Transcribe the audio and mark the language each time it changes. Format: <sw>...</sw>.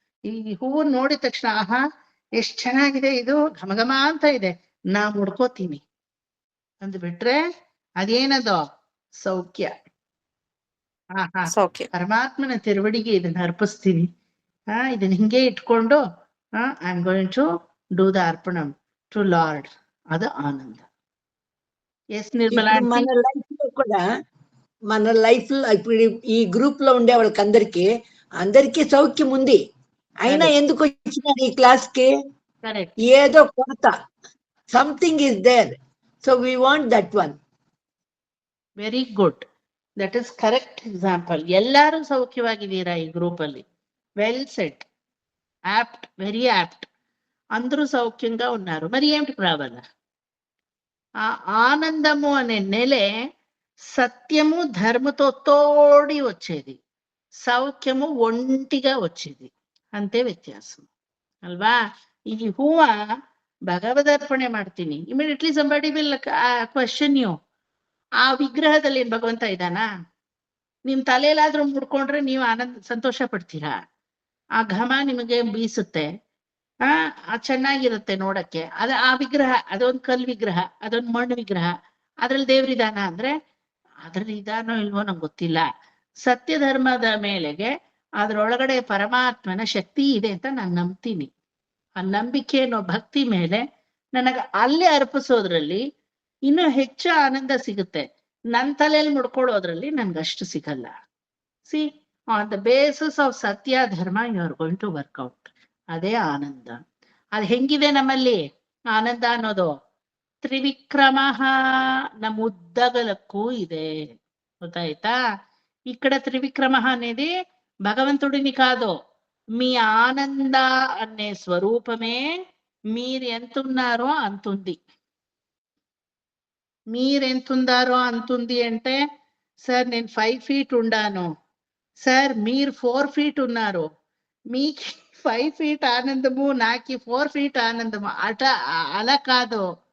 <kn>ಈ ಹೂವು ನೋಡಿದ ತಕ್ಷಣ ಆಹಾ ಎಷ್ಟ್ ಚೆನ್ನಾಗಿದೆ, ಇದು ಘಮಘಮ ಅಂತ ಇದೆ, ನಾ ಮುಡ್ಕೋತೀನಿ ಅಂದ್ಬಿಟ್ರೆ ಅದೇನದೋ ಸೌಖ್ಯ. ಆಹಾ ಸೌಖ್ಯ. ಪರಮಾತ್ಮನ ತಿರುವಡಿಗೆ ಇದನ್ನ ಅರ್ಪಿಸ್ತೀನಿ, ಇದನ್ನ ಹಿಂಗೆ ಇಟ್ಕೊಂಡು</kn> <en>I am going to do the ಅರ್ಪಣಂ to lord,</en> <kn>ಅದು ఆనంద.</kn> <en>yes Nirmala</en> <te>ఇప్పుడు మన లైఫ్ లో కూడా, మన లైఫ్ లో ఇప్పుడు ఈ గ్రూప్ లో ఉండే వాళ్ళకి అందరికీ సౌఖ్యం ఉంది, అయినా ఎందుకు వచ్చినారు ఈ క్లాస్ కి? కరెక్ట్. ఏదో కొరత,</te> <en>Something is there, so we want that one. Very good, that is correct example.</en> <kn>ಎಲ್ಲರೂ ಸೌಖ್ಯವಾಗಿದ್ದೀರಾ ಈ ಗ್ರೂಪ್ ಅಲ್ಲಿ?</kn> <en>Well set, apt, very apt.</en> <te>అందరూ సౌఖ్యంగా ఉన్నారు. మరి ఏమిటి రావాలా? ఆ ఆనందము అనే నెలే సత్యము ధర్మతో తోడి వచ్చేది, సౌఖ్యము ఒంటిగా వచ్చేది, అంతే</te> <kn>ವ್ಯತ್ಯಾಸ ಅಲ್ವಾ? ಈ ಹೂವ ಭಗವದರ್ಪಣೆ ಮಾಡ್ತೀನಿ,</kn> <en>immediately somebody will question you,</en> <kn>ಆ ವಿಗ್ರಹದಲ್ಲಿ ಏನ್ ಭಗವಂತ ಇದ್ದಾನಾ? ನಿಮ್ ತಲೆಯಲ್ಲಾದ್ರೂ ಮುಡ್ಕೊಂಡ್ರೆ ನೀವು ಸಂತೋಷ ಪಡ್ತೀರಾ? ಆ ಘಮ ನಿಮಗೆ ಬೀಸುತ್ತೆ, ಚೆನ್ನಾಗಿರುತ್ತೆ ನೋಡಕ್ಕೆ. ಆ ವಿಗ್ರಹ ಅದೊಂದು ಕಲ್ ವಿಗ್ರಹ, ಅದೊಂದು ಮಣ್ಣು ವಿಗ್ರಹ, ಅದ್ರಲ್ಲಿ ದೇವ್ರಿದಾನ ಅಂದ್ರೆ ಅದ್ರಲ್ಲಿ ಇದಾನೋ ಇಲ್ವೋ ನಂಗೆ ಗೊತ್ತಿಲ್ಲ. ಸತ್ಯ ಧರ್ಮದ ಮೇಲೆಗೆ ಅದ್ರೊಳಗಡೆ ಪರಮಾತ್ಮನ ಶಕ್ತಿ ಇದೆ ಅಂತ ನಾನು ನಂಬ್ತೀನಿ. ಆ ನಂಬಿಕೆ ಅನ್ನೋ ಭಕ್ತಿ ಮೇಲೆ ನನಗೆ ಅಲ್ಲೇ ಅರ್ಪಿಸೋದ್ರಲ್ಲಿ ಇನ್ನೂ ಹೆಚ್ಚು ಆನಂದ ಸಿಗುತ್ತೆ. ನನ್ನ ತಲೆಯಲ್ಲಿ ಮುಡ್ಕೊಳ್ಳೋದ್ರಲ್ಲಿ ನನ್ಗಷ್ಟು ಸಿಗಲ್ಲ.</kn> <en>See, on the basis of ಸತ್ಯ ಧರ್ಮ you are going to work out.</en> <kn>ಅದೇ ಆನಂದ. ಅದು ಹೆಂಗಿದೆ ನಮ್ಮಲ್ಲಿ ಆನಂದ ಅನ್ನೋದು? ತ್ರಿವಿಕ್ರಮ ನಮ್ಮ ఉద్దగలಕ್ಕೂ ಇದೆ, ಗೊತ್ತಾಯ್ತಾ?</kn> <te>ఇక్కడ త్రివిక్రమ అనేది భగవంతుడిని కాదు, మీ ఆనంద అనే స్వరూపమే మీరు ఎంతున్నారో అంతుంది. మీరెంతున్నారో అంతుంది అంటే, సార్ నేను 5 feet ఉండాను, సార్ మీరు 4 feet ఉన్నారు, మీకు 5 feet ఆనందము, నాకు 4 feet ఆనందము అలా కాదు.</te>